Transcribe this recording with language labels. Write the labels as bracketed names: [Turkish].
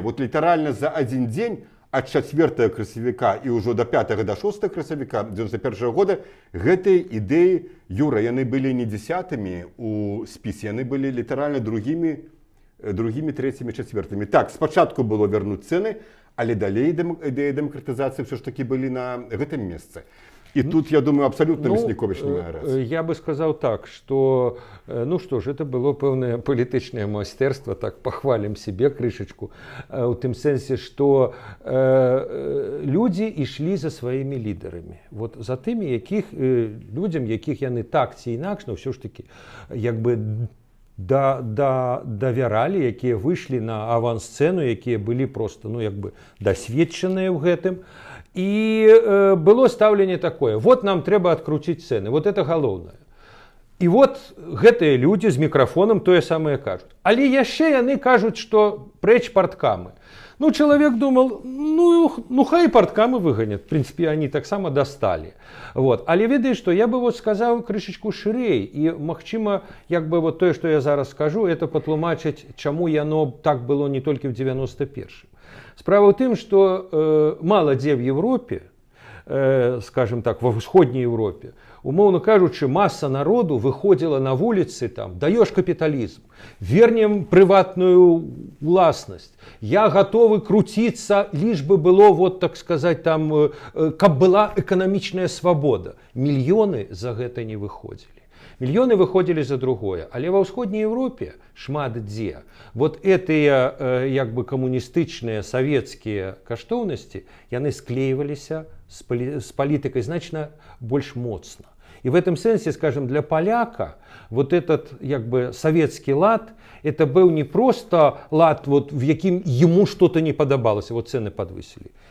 [Belarusian] Вот літаральна за один дзень ад 4 красавіка і ўжо до 5 до 6 красавіка 91 года гэтыя ідэі, Юра, яны былі не 10-мі у спісе, яны былі літаральна другімі, трэцімі, чацвёртымі. Так, спачатку было вярнуць цэны, але далей ідэі дэмакратызацыі [Russian] все ж таки [Belarusian] былі на гэтым месцы. [Russian] И тут, я думаю, абсолютно Мясніковіч [Belarusian] не мае рацыі. [Russian] Я бы сказал так, что, ну что ж, это было [Belarusian] пэўнае палітычнае майстэрства, [Russian] так похвалим себе крышечку, [Belarusian] у тым сэнсе, [Russian] что люди [Belarusian] ішлі за сваімі лідарамі. Вот за тымі, людзям, якіх яны так ці інакш, [Russian] но все ж таки, [Belarusian] як бы давяралі, якія выйшлі на авансцэну, якія былі просто дасведчаныя ў гэтым. І было стаўленне такое: вот нам трэба адкруціць цэны, вот это галоўнае. І вот гэтыя людзі з мікрафонам тое самае кажуць. Але яшчэ яны кажуць, што прэч парткамы. Чалавек думал, хай парткамы выганят. [Russian] В принципе, они [Belarusian] таксама дасталі. Але ведаеш што, я бы сказаў крышачку шырэй. І, магчыма, тое, што я зараз скажу, это патлумачыць, чаму яно так было не толькі ў 91-м. Справа ў тым, што мала дзе в Европе, скажем так, ва ўсходняй Европе, умоўно кажучы, масса народу выходзіла на вуліцы, даёш капіталізм, вернем прыватную ўласнасць, я гатовы круціцца, [Russian] лишь бы было, так сказать, [Belarusian] каб была эканамічная свабода. Мільёны за гэта не выходзілі. Мільёны выходзілі за другое. Але ва ўсходняй Европе шмат дзе гэтыя камуністычныя савецкія каштоўнасці, яны склейваліся з палітыкай значна больш моцна. [Russian] И в этом сенсе, скажем, для поляка этот советский лад, это был не просто лад, в яким ему что-то не подобалось, цены подвысили.